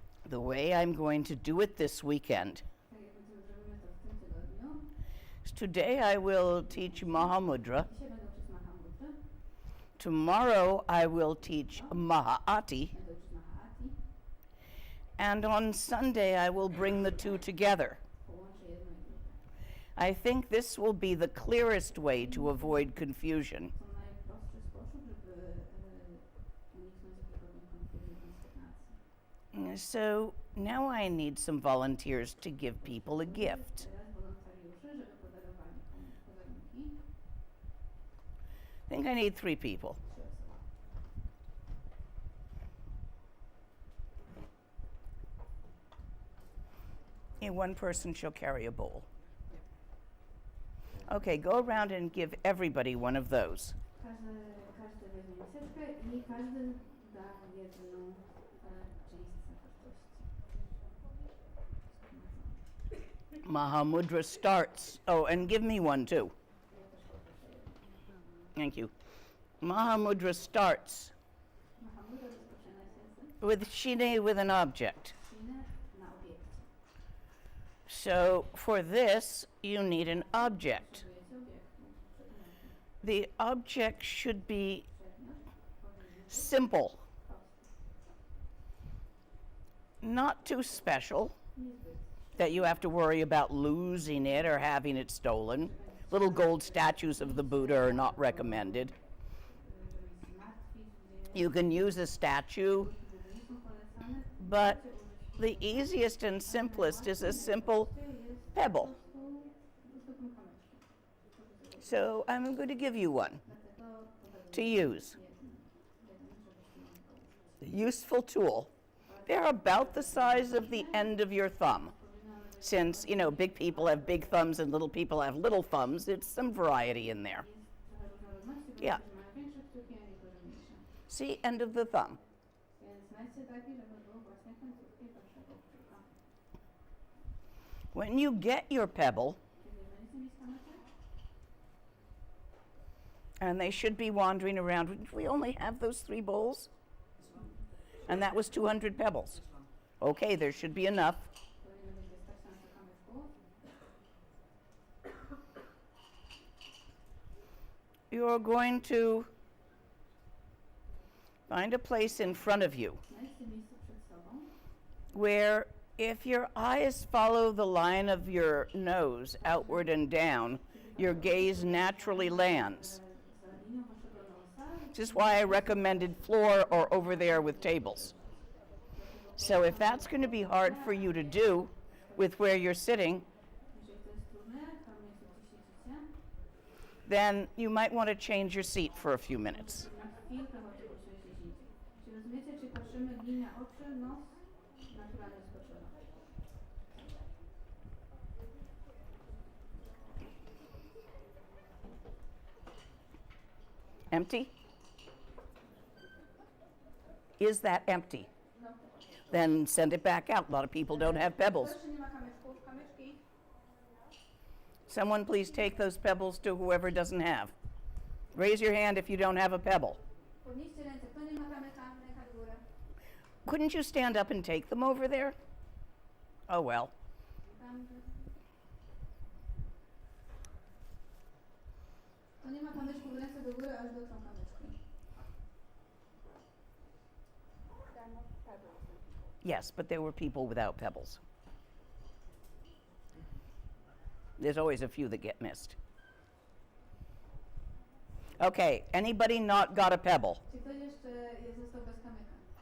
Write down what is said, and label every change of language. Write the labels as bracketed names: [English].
[English] The way I'm going to do it this weekend [Polish] Tak jak zrobimy to w tym tygodniu. [English] is today I will teach Mahamudra. [Polish] Dzisiaj będę uczyć Mahamudry, [English] Tomorrow I will teach Mahāti. [Polish] będę uczyć Mahāti, [English] And on Sunday I will bring the two together. [Polish] połączę jedno i drugie. [English] I think this will be the clearest way to avoid confusion. [Polish] To najprostszy sposób, żeby uniknąć jakiejkolwiek konfuzji, konsternacji. [English] So now I need some volunteers to give people a gift. [Polish] Teraz wolontariuszy, żeby podarowali podarunki. [English] I think I need 3 people. [Polish] 3 osoby. [English] And one person shall carry a bowl. Okay, go around and give everybody one of those. [Polish] Każdy weźmie miseczkę i każdy da jedną część zawartości. [English] Mahamudra starts. Oh, and give me one too. [Polish] Ja też poproszę [English] Thank you. Mahamudra starts [Polish] Mahamudra rozpoczyna się z [English] with Shine with an object. [Polish] Shinę na obiekcie. [English] So for this, you need an object. [Polish] Potrzebujecie obiektu, przedmiotu. [English] The object should be [Polish] Przedmiot powinien być [English] simple, [Polish] prosty, [English] not too special, [Polish] niezbyt [English] that you have to worry about losing it or having it stolen. Little gold statues of the Buddha are not recommended. [Polish] żeby ich zmartwić, gdzie [English] You can use a statue, [Polish] Budy nie są polecane. [English] but [Polish] Możecie użyć [English] the easiest and simplest is a simple [Polish] jest [English] pebble. [Polish] po prostu zwykłym kamyczkiem. [English] So I'm going to give you one [Polish] Dlatego [English] to [Polish] pokazuję [English] use. [Polish] jeden, żebyście mogli go użyć. [English] A useful tool. They're about the size of the end of your thumb. Since, big people have big thumbs and little people have little thumbs, it's some variety in there. [Polish] Jest trochę różnorodności, bo [English] Yeah. [Polish] niektórzy mają większe kciuki, a niektórzy mniejsze. [English] See, end of the thumb. [Polish] Więc znajdźcie taki, żeby był właśnie końcówki waszego kciuka. [English] When you get your pebble, [Polish] Kiedy będziecie mieć kamyczek, [English] and they should be wandering around, we only have those 3 bowls? And that was 200 pebbles. Okay, there should be enough. [Polish] powinno być wystarczająco kamyczków. [English] You're going to find a place in front of you [Polish] Znajdźcie miejsce przed sobą, [English] where if your eyes follow the line of your nose outward and down, your gaze naturally lands. [Polish] za linią waszego nosa. [English] Which is why I recommended floor or over there with tables. So if that's going to be hard for you to do with where you're sitting, [Polish] Jeżeli to jest trudne, tam miejscu, gdzie siedzicie, [English] then you might want to change your seat for a few minutes. [Polish] na chwilkę chodźcie posiedzieć gdzieś indziej. Czy rozumiecie, czy patrzymy linia oczy, nos, naturalny spoczynek. [English] Empty? Is that empty? Then send it back out. A lot of people don't have pebbles. [Polish] Proszę, nie ma kamyczków, kamyczki. [English] Someone please take those pebbles to whoever doesn't have. Raise your hand if you don't have a pebble. [Polish] Podnieście ręce, kto nie ma kamyka, ręka w górę. [English] Couldn't you stand up and take them over there? Oh well. [Polish] Tam, kto nie ma kamyczków, ręce do góry, aż dotrą kamyczki. [English] Yes, but there were people without pebbles. There's always a few that get missed. Okay, anybody not got a pebble? [Polish] Czy ktoś jeszcze został bez kamyka?